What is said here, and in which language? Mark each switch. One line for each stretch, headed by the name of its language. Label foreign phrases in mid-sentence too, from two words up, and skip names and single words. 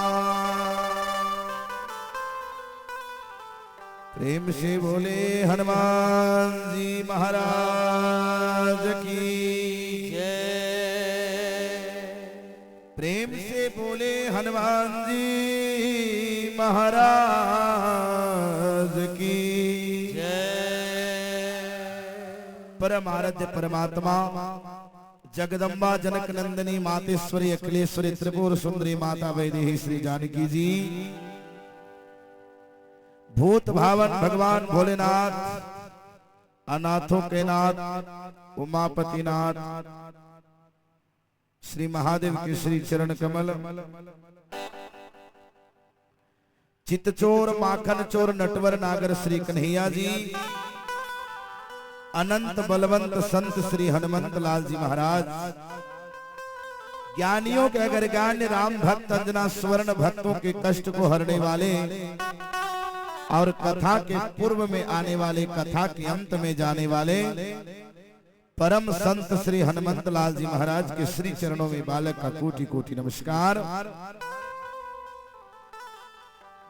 Hindi: प्रेम से बोले हनुमान जी महाराज की जय। प्रेम से बोले हनुमान जी महाराज की परम आराध्य परमात्मा जगदम्बा जनक नंदिनी मातेश्वरी अखिलेश्वरी त्रिपुर सुंदरी माता वैदेही श्री जानकी जी, भूत भावन भगवान भोलेनाथ, अनाथों के नाथ उमापति नाथ श्री महादेव के श्री चरण कमल, चित्तचोर माखन चोर नटवर नागर श्री कन्हैया जी, अनंत बलवंत संत श्री हनुमंत लाल जी महाराज, ज्ञानियों के अगर ज्ञान राम भक्त अंजना स्वर्ण भक्तों के कष्ट को हरने वाले और कथा के पूर्व में आने वाले कथा के अंत में जाने वाले परम संत श्री हनुमंत लाल जी महाराज के श्री चरणों में बालक का कोटि कोटि नमस्कार।